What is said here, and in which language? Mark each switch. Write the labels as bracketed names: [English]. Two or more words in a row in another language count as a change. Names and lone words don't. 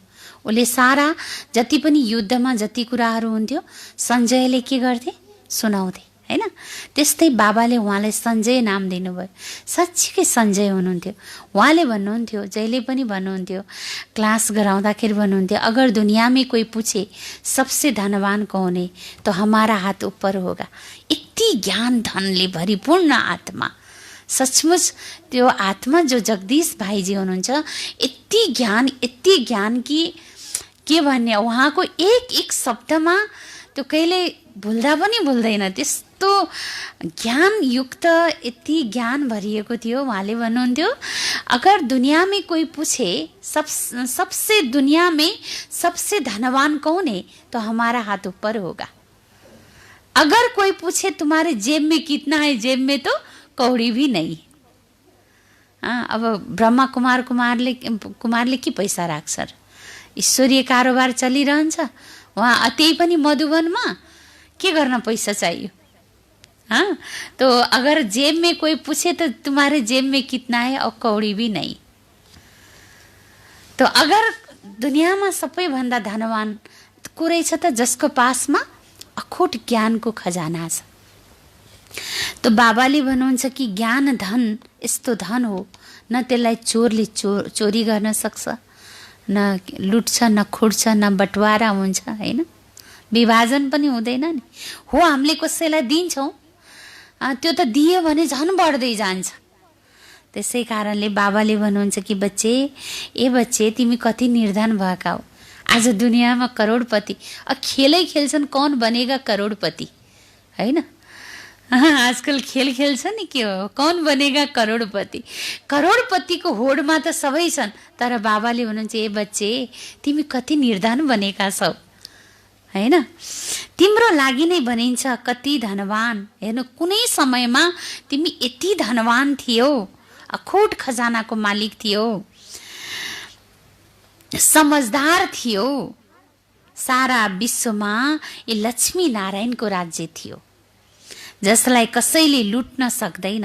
[Nepali] उसले सारा जति पनि युद्धमा जति कुराहरू हुन्थ्यो सञ्जयले के गर्थे? सुनाउँथे, हैन? त्यस्तै बाबाले उहाँलाई सञ्जय नाम दिनुभयो। साँच्चीकै सञ्जय हुनुहुन्थ्यो। उहाँले भन्नुहुन्थ्यो, जहिले पनि भन्नुहुन्थ्यो, क्लास गराउँदाखेरि भन्नुहुन्थ्यो, [Hindi] अगर दुनिया में कोई पूछे सबसे धनवान कौन है तो हमारा हाथ ऊपर होगा। [Nepali] यति ज्ञान धनले भरिपूर्ण आत्मा, सचमुच त्यो आत्मा जो जगदीश भाइजी हुनुहुन्छ, यति ज्ञान कि के भन्ने, उहाँको एक एक शब्दमा त्यो कहिले भुल्दा पनि भुल्दैन, त्यस्तो ज्ञान युक्त यति ज्ञान भरिएको थियो। उहाँले भन्नुहुन्थ्यो, [Hindi] अगर दुनिया में कोई पूछे सबसे दुनिया में सबसे धनवान कौन है तो हमारा हाथ ऊपर होगा। अगर कोई पूछे तुम्हारे जेब में कितना है, जेब में तो कौड़ी भी नहीं। [Nepali] अब ब्रह्मा कुमारले के पैसा राख्छ? ईश्वरीय कारोबार चलिरहन्छ। वहाँ त्यही पनि मधुबनमा के गर्न पैसा चाहियो? [Hindi] तो अगर जेब में कोई पूछे तो तुम्हारे जेब में कितना है और कौड़ी भी नहीं। तो अगर [Nepali] दुनियाँमा सबैभन्दा धनवान कुरै छ त जसको पासमा अखोट ज्ञानको खजाना छ। तो बाबाले भन्नुहुन्छ कि ज्ञान धन यस्तो धन हो, न त्यसलाई चोरले चोरी गर्न सक्छ, न लुट्छ, न खुड्छ, न बटवारा हुन्छ, हैन? विभाजन पनि हुँदैन नि। हो हामीले कसैलाई दिन्छौँ, त्यो त दियो भने झन् बढ्दै जान्छ। त्यसै कारणले बाबाले भन्नुहुन्छ कि बच्चे, ए बच्चे, तिमी कति निर्धन भएका हो। आज दुनियाँमा करोडपति, खेलै खेल्छन्, कौन बनेगा करोडपति, हैन? आजकल खेल खेल्छ नि, के हो, कौन बनेगा करोडपति। करोडपतिको होडमा त सबै छन्, तर बाबाले भन्नुहुन्छ ए बच्चे, तिमी कति निर्धन बनेका छौ, हैन? तिम्रो लागि नै भनिन्छ कति धनवान। हेर्नु, कुनै समयमा तिमी यति धनवान थियौ, अखोट खजानाको मालिक थियौ, समझदार थियौ, सारा विश्वमा यो लक्ष्मी नारायणको राज्य थियो, जसलाई कसैले लुट्न सक्दैन।